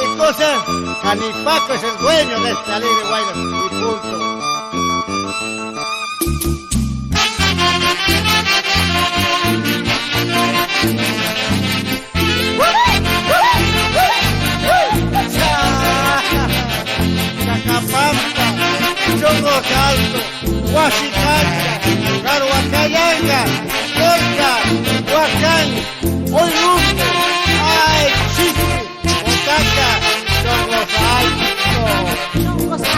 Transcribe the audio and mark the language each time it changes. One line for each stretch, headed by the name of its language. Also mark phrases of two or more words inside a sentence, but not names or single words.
Spanish: O sea, Canipaco es el dueño de esta alegre guayna. Y punto. Chacapampa, Chongo Alto, Huachicacha, Caruacayanga, Colca, Huacán, Oilumbo, Ay, Chico, Otaca, Chongo Alto.